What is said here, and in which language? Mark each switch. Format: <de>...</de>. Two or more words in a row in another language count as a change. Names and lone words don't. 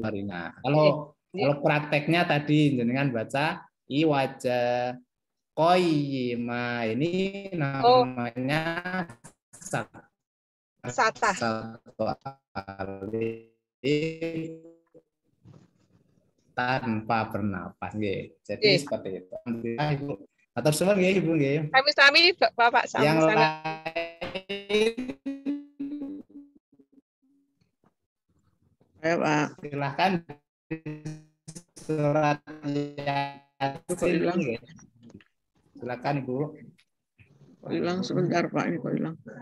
<id>Kalau prakteknya tadi jenengan baca</id> <ar>عوجا قيما,</ar> <id>ini namanya satah. Satu alif tanpa bernafas nggih. Jadi seperti itu. Alhamdulillah Ibu.</id> <jv>Atur suwun nggih Ibu nggih. Sami-sami Bapak sami.</jv> <id>Yang lain ya Pak. silahkan surat Kok hilang? Yasin. Silakan Ibu. Kok hilang sebentar Pak, ini kok hilang.</id>